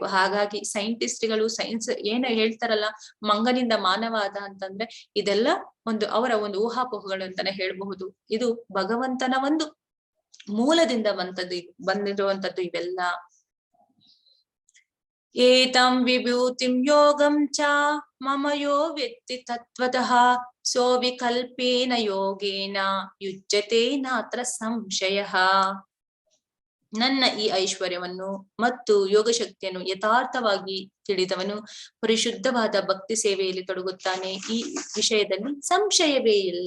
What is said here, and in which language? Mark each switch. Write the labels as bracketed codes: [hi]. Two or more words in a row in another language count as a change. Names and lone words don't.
[kn] ಹಾಗಾಗಿ [en] scientists science [kn] ಏನ ಹೇಳ್ತಾರಲ್ಲ, ಮಂಗನಿಂದ ಮಾನವ ಆದ ಅಂತಂದ್ರೆ ಇದೆಲ್ಲ ಅವರ ಒಂದು ಊಹಾಪೋಹಗಳು ಅಂತಾನೆ ಹೇಳ್ಬಹುದು. ಇದು ಭಗವಂತನ ಒಂದು ಮೂಲದಿಂದ ಬಂದಿರುವಂತದ್ದು ಇವೆಲ್ಲ. [sa] ಏತಂ ವಿಭೂತಿಂ ಯೋಗಂ ಚ ಮಮ ಯೋ ವೆತ್ತಿ ತತ್ವತಃ ಸೋ ವಿಕಲ್ಪೇನ ಯೋಗೇನ ಯುಜ್ಯತೆ ನಾತ್ರ ಸಂಶಯಃ. [kn] ನನ್ನ ಈ ಐಶ್ವರ್ಯವನ್ನು ಮತ್ತು ಯೋಗ ಶಕ್ತಿಯನ್ನು ಯಥಾರ್ಥವಾಗಿ ತಿಳಿದವನು ಪರಿಶುದ್ಧವಾದ ಭಕ್ತಿ ಸೇವೆಯಲ್ಲಿ ತೊಡಗುತ್ತಾನೆ. ಈ ವಿಷಯದಲ್ಲಿ ಸಂಶಯವೇ ಇಲ್ಲ.